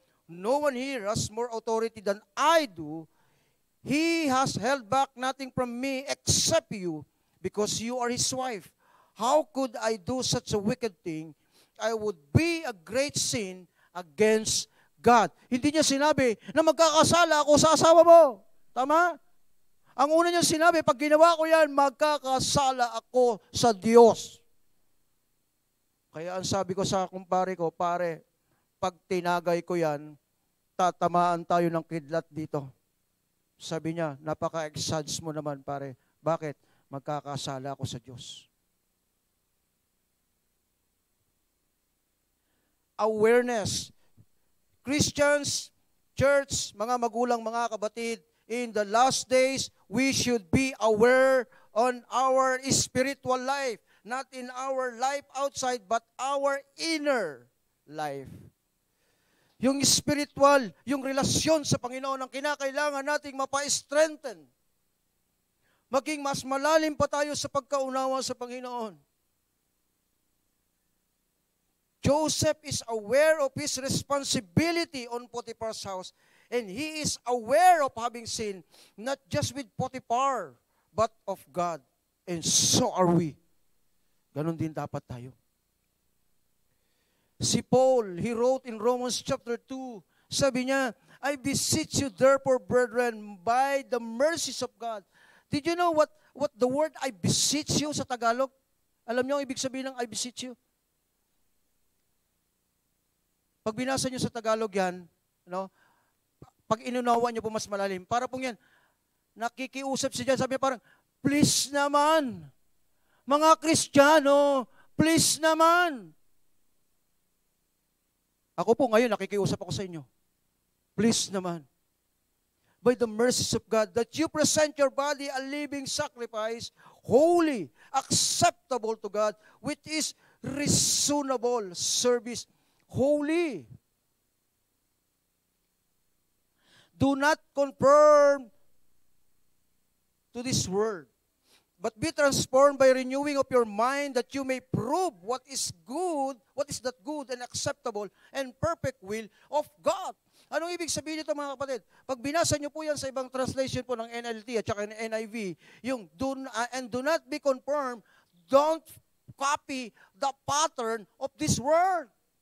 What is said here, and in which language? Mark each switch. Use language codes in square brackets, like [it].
[en] No one here has more authority than I do. He has held back nothing from me except you, because you are his wife. How could I do such a wicked thing? I would be a great sin against God. [tl] Hindi niya sinabi na magkakasala ako sa asawa mo. Tama? Ang una niya sinabi, pag ginawa ko yan, magkakasala ako sa Diyos. Kaya ang sabi ko sa kumpare ko, pare, pag tinagay ko yan, tatamaan tayo ng kidlat dito. Sabi niya, napaka-exage mo naman, pare. Bakit? Magkakasala ako sa Diyos. [en] Awareness. Christians, church, [tl] mga magulang, mga kabatid, [en] in the last days, we should be aware on our spiritual life. Not in our life outside, but our inner life. [tl] Yung spiritual, yung relasyon sa Panginoon ang kinakailangan nating mapa-strengthen. Maging mas malalim pa tayo sa pagkaunawa sa Panginoon. [en] Joseph is aware of his responsibility on Potiphar's house, and he is aware of having sinned, not just with Potiphar, but of God. And so are we. [tl] Ganon din dapat tayo. [en] Si Paul, he wrote in Romans chapter 2, [tl] sabi niya, [en] I beseech you therefore, brethren, by the mercies of God. Did you know what the word I beseech you [tl] sa Tagalog? Alam niyo ang ibig sabihin ng [en] I beseech you? [tl] Pag binasa niyo sa Tagalog yan, pag inunawa niyo po mas malalim, para pong yan, nakikiusap siya dyan, sabi niya parang, please naman, mga Kristiyano, please naman. Ako po ngayon, nakikiusap ako sa inyo. Please naman. [en] By the mercies of God, that you present your body a living sacrifice, holy, acceptable to God, which is reasonable service. Holy. Do not conform to this world, but be transformed by renewing of your mind, that you may prove what is that good and acceptable and perfect will of God. [tl] Anong ibig sabihin nito, mga kapatid? Pag binasa nyo po yan sa ibang translation po ng NLT at saka ng NIV, yung [en] do not be conformed, don't copy the pattern of this world.